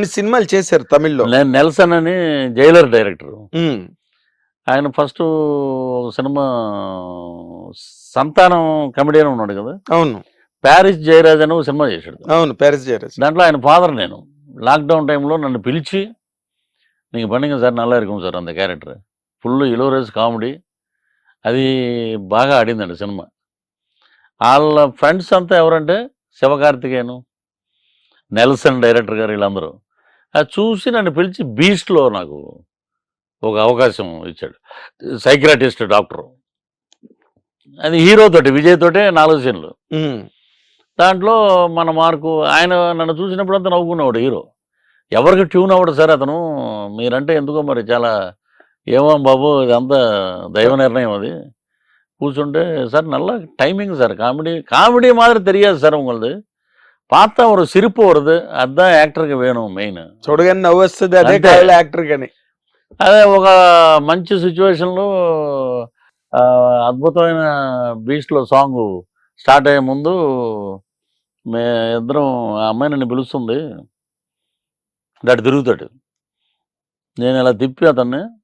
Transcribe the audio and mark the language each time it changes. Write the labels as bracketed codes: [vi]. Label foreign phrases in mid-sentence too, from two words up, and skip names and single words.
[te] కొన్ని సినిమాలు చేశారు తమిళ్‌లో. నెల్సన్ అని జైలర్ డైరెక్టరు. హ్మ్. ఆయన ఫస్టు ఒక సినిమా 'సంతానం' కమెడియన్ ఉన్నాడు కదా! అవును. 'ప్యారిస్ జయరాజ్' అని ఒక సినిమా చేశాడు. అవును. 'ప్యారిస్ జయరాజ్'. దాంట్లో ఆయన ఫాదర్ నేను. [en] lockdown time [te] నన్ను పిలిచి, [ta] "நீங்க பண்ணுங்க சார் நல்லா இருக்கும் சார் அந்த கேரக்டர்." [en] full hilarious comedy. [te] అది బాగా ఆడిందండి సినిమా. ఆళ్ళ ఫ్రెండ్స్ అంతా ఎవరంటే శివకార్తికేయను, నెల్సన్ డైరెక్టర్ గారు వీళ్ళందరూ. అది చూసి నన్ను పిలిచి 'బీస్ట్‌లో' నాకు ఒక అవకాశం ఇచ్చాడు. [en] psychiatrist doctor. [te] అది హీరో తోటి విజయ్ తోటే 4 సీన్‌లు. హ్మ్. దాంట్లో మన మార్కు ఆయన నన్ను చూసినప్పుడంతా నవ్వుకునేవాడు హీరో. ఎవరికి ట్యూన్ అవ్వడు సార్ అతను. మీరంటే ఎందుకో మరి చాలా ఏమో బాబు ఇదంతా దైవ నిర్ణయం అది. [ta] கூச்சுண்டு சார் நல்லா டைமிங் சார் காமெடி காமெடி மாதிரி தெரியாது சார் உங்களுது பார்த்தா ஒரு சிரிப்பு வருது அதுதான் ஆக்டர்க்கு வேணும் மெயின் [te] చూడగానే నవ్వు వస్తుంది. అదే అంతే. కావాలి యాక్టర్ గాని. అదే ఒక మంచి సిచ్యువేషన్లో అద్భుతమైన బీచ్లో [en] song start [te] అయ్యే ముందు మే ఇద్దరం ఆ అమ్మాయి నన్ను పిలుస్తుంది దాటి తిరుగుతాడు నేను ఇలా తిప్పి అతన్ని